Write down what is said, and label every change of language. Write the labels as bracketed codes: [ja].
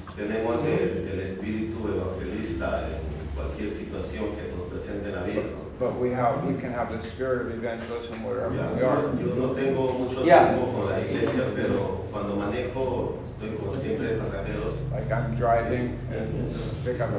[es] Tenemos el espíritu evangelista en cualquier situación que se nos presente en la vida. [en] But we can have the spirit of evangelism wherever we are. [es] Yo no tengo mucho tiempo con la iglesia, pero cuando manejo estoy como siempre pasajeros. [en] Like I'm driving and pick up a